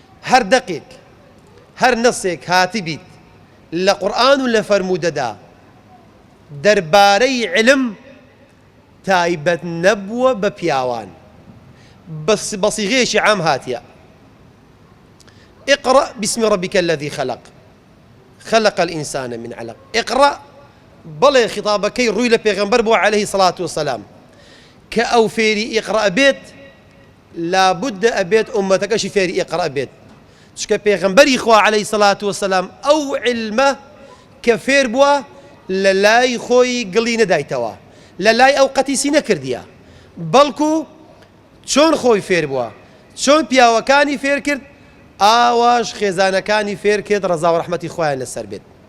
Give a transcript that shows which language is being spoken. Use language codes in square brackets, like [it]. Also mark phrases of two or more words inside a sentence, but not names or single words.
[ckb] هەر دەقێک، هەر نەسێک هاتی بیت لە قورئان و لە فەرموودەدا دەربارەی علم تایبەت نەبووە بە پیاوان، بەس-، بە سیغەیەکی عام هاتیە. [ar] «اقرأ باسم ربك الذي خلق، خلق الإنسان من علق.» اقرأ، [ckb] بەڵێ خیتابەکەی ڕووی لە پێغەمبەر بووە [ar] عەلەیهی سەڵات وەسەلام، [ckb] کە ئەو فێری ئیقرأ بێت، لابد ئەبێت ئومەتەکەشی فێری ئیقرأ بێت. چکە پێغەمبەری خوا [ar] عەلەیهی سەڵات وەسەلام [ckb] ئەو علمە کە فێر بووە لە لای خۆی گڵی نەدایتەوە، لە لای ئەو قەتیسی نەکردیە، بەڵکو چۆن خۆی فێر بووە، چۆن پیاوەکانی فێر کرد، ئاواش خێزانەکانی فێر کرد، ڕەزا و ڕەحمەتی خوایان لەسەر بێت.